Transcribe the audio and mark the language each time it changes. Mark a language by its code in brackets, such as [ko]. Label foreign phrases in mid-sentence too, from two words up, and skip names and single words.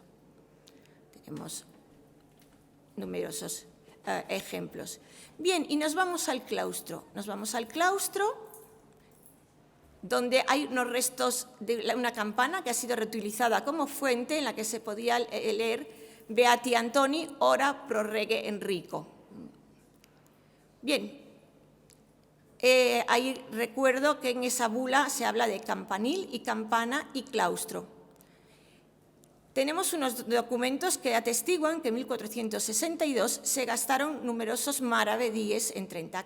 [es] Tenemos numerosos ejemplos. Bien, y nos vamos al claustro. Nos vamos al claustro, donde hay unos restos de una campana que ha sido reutilizada como fuente en la que se podía leer [la] Beati Antoni, ora pro rege Enrico. [es] Bien, ahí recuerdo que en esa bula se habla de campanil y campana y claustro. Tenemos unos documentos que atestiguan que en 1462 se gastaron numerosos maravedíes en 30